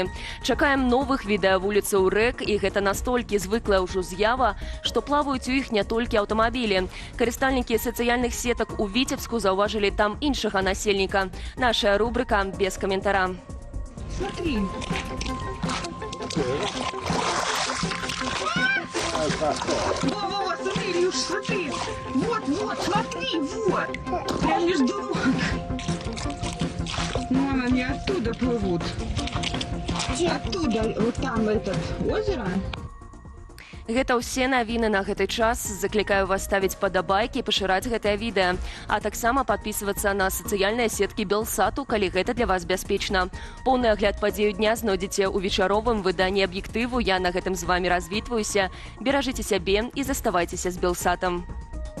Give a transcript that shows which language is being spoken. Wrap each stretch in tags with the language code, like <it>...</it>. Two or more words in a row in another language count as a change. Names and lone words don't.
<be>Чакаем новых відэа вуліцаў рэк, і гэта настолькі звыклая ўжо з'ява, што плаваюць у іх не толькі аўтамабілі. Карыстальнікі сацыяльных сетак у Віцебску заўважылі там іншага насельніка. Наша рубрика без каментара.</be> <ru>Смотри. Во-во-во, смотри, Илюш, смотри. Вот, смотри, вот. Прям между ног. Вон они оттуда плывут. Оттуда, вот там озеро.</ru> <be>Гэта ўсе навіны на гэты час. Заклікаю вас ставіць падабайкі і пашыраць гэтае відэа. А таксама падпісвацца на сацыяльныя сеткі Белсату, калі гэта для вас бяспечна. Поўны агляд падзею дня знойдзеце ў вечаровым выданні аб'ектыву. Я на гэтым з вамі развітваюся. Беражыце сябе і заставайцеся з Белсатам.</be>